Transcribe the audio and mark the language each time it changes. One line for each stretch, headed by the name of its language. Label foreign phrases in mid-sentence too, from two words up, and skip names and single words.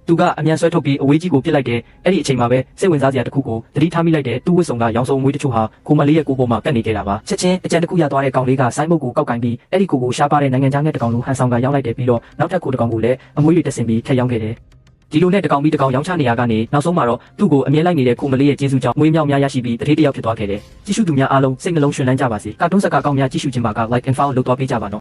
Burmese: သူကအမြန်ဆွဲထုတ်ပြီးအဝေးကြီးကိုပြစ်လိုက်တယ်။အဲ့ဒီအချိန်မှာပဲစိတ်ဝင်စားစရာတစ်ခုကိုသတိထားမိလိုက်တဲ့သူ့ဝစ်စုံကရောင်စုံမွေးတချို့ဟာကိုမလေးရဲ့ကိုယ်ပေါ်မှာကပ်နေခဲ့တာပါ။ချက်ချင်းအကြံတစ်ခုရသွားတဲ့ကောင်လေးကဆိုင်းမုတ်ကိုကောက်ကင်ပြီးအဲ့ဒီကိုရှားပါတဲ့နိုင်ငံခြားငှက်တစ်ကောင်လိုဟန်ဆောင်ကရောင်းလိုက်တယ်ပြီးတော့နောက်ထပ်ကိုတစ်ကောင်ကိုလည်းအမွေးတွေတက်ဆင်ပြီးထည့်ရောင်းခဲ့တယ်။ဒီလိုနဲ့တစ်ကောင်ပြီးတစ်ကောင်ရောင်းချနေရကနေနောက်ဆုံးမှာတော့သူ့ကိုအမြဲလိုက်နေတဲ့ကိုမလေးရဲ့ကျေးဇူးကြောင့်မွေးမြောက်များရရှိပြီးတတိတယောက်ဖြစ်သွားခဲ့တယ်။ကြည့်ရှုသူများအားလုံးစိတ်နှလုံးရှင်လန်းကြပါစေ။ကာတွန်းစကားကောင်းများကြည့်ရှုခြင်းပါက
English: like and follow
Burmese: လုပ်သွားပေးကြပါနော်။